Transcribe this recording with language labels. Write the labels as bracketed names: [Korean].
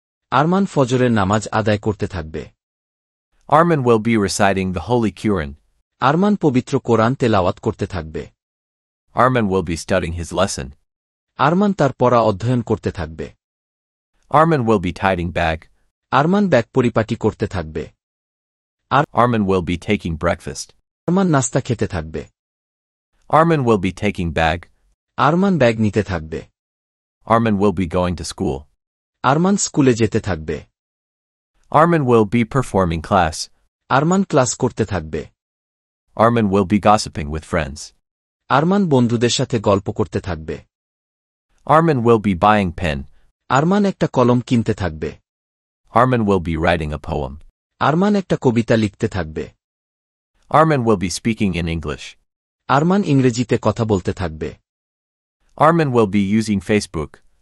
[Bangla] আরমান ফজরের নামাজ আদায় করতে থাকবে। [English] Armin will be reciting the Holy Quran. [Bangla] Arman পবিত্র কোরআন তেলাওয়াত করতে থাকবে। [English] Armin will be studying his lesson. [Bangla] Arman তার পড়া অধ্যয়ন করতে থাকবে। [English] Armin will be tidying bag. [Bangla] Arman bag পরিপাটি করতে থাকবে। [English] Armin will be taking breakfast. [Bangla] Arman নাস্তা খেতে থাকবে। [English] Armin will be taking bag. [Bangla] Arman bag নিতে থাকবে। [English] Armin will be going to school. [Bangla] Arman স্কুলে যেতে থাকবে। [English] Armin will be performing class. [Bangla] Arman class করতে থাকবে। [English] Armin will be gossiping with friends. [Bangla] Arman বন্ধুদের সাথে গল্প করতে থাকবে। [English] Armin will be buying pen. [Bangla] Arman একটা কলম কিনতে থাকবে। [English] Armin will be writing a poem. [Bangla] Arman একটা কবিতা লিখতে থাকবে। [English] Armin will be speaking in English. [Bangla] Arman ইংরেজিতে কথা বলতে থাকবে। [English] Armin will be using Facebook.